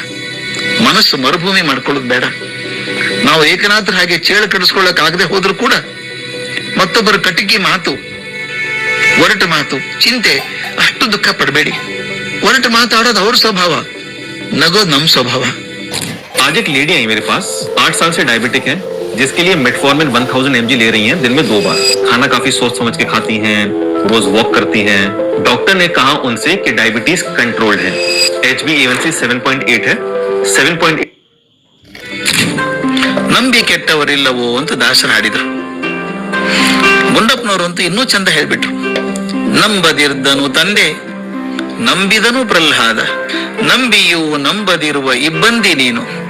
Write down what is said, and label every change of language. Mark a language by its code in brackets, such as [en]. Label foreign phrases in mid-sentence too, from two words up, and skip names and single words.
[kn] ಮನಸ್ಸು ಮರುಭೂಮಿ ಮಾಡ್ಕೊಳ್ಳೋದು ಬೇಡ. ನಾವು ಏಕನಾಥರ ಹಾಗೆ ಚೇಳು ಕಡಿಸ್ಕೊಳ್ಳಕ್ ಆಗದೆ ಹೋದ್ರು ಕೂಡ ಮತ್ತೊಬ್ಬರ ಕಟಿಕಿ ಮಾತು, ಒರಟು ಮಾತು, ಚಿಂತೆ ಅಷ್ಟು ದುಃಖ ಪಡಬೇಡಿ. ಒರಟು ಮಾತಾಡೋದು ಅವ್ರ ಸ್ವಭಾವ, ನಗೋದು ನಮ್ ಸ್ವಭಾವ. [hi] आज एक लेडी आई मेरे पास, 8 साल से डायबिटिक है, जिसके लिए मेटफॉर्मिन 1000 mg ले रही हैं दिन में 2 बार। खाना काफी सोच समझ के खाती हैं, रोज वॉक करती हैं। डॉक्टर ने कहा उनसे कि [en] diabetes controlled [hi] है। HbA1c 7.8 है। 7.8 [kn] ನಂಬಿ ಕೆಟ್ಟವರಿಲ್ಲವೋ ಅಂತ ದಾಸರು ಹಾಡಿದ್ರು. ಗುಂಡಪ್ಪನವರು ಅಂತೂ ಇನ್ನೂ ಚಂದ ಹೇಳ್ಬಿಟ್ರು. ನಂಬದಿರ್ದನು ತಂದೆ, ನಂಬಿದನು ಪ್ರಹ್ಲಾದ, ನಂಬಿಯೂ ನಂಬದಿರುವ ಇಬ್ಬಂದಿ ನೀನು.